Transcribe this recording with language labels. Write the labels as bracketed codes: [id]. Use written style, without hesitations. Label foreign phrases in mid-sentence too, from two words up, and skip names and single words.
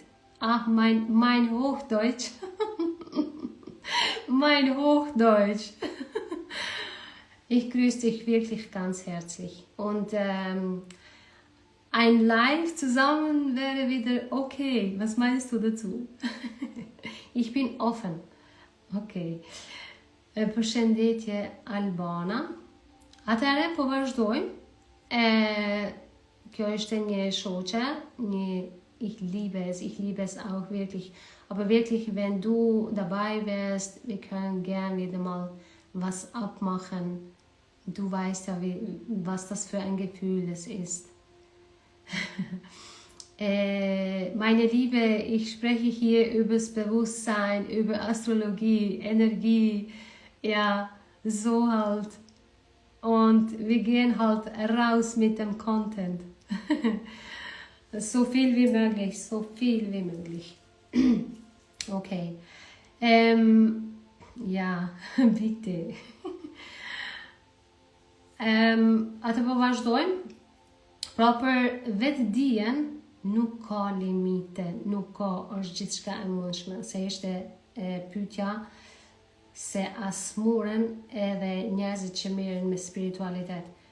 [de] Ach, mein Hochdeutsch. Mein Hochdeutsch. Ich grüße dich wirklich ganz herzlich. Und ein Live zusammen wäre wieder okay. Was meinst du dazu? Ich bin offen. [sq] Okay. Përshëndetje Albana. Atëherë po vazhdojmë. Kjo është një shoqe, [de] ich liebe es auch wirklich. Aber wirklich, wenn du dabei wärst, wir können gern wieder mal was abmachen. Du weißt ja, was das für ein Gefühl es ist. Meine Liebe, ich spreche hier über das Bewusstsein, über Astrologie, Energie, ja, so halt. Und wir gehen halt raus mit dem Content. So viel wie möglich, so viel wie möglich. Okay. Ja, bitte. [sq] Atë po vazhdojmë. Pra për vetë dijen nuk ka limite, nuk ka, është gjithçka e mundshme. Se ishte pyetja se asmuren edhe njerëzit që merren me spiritualitet.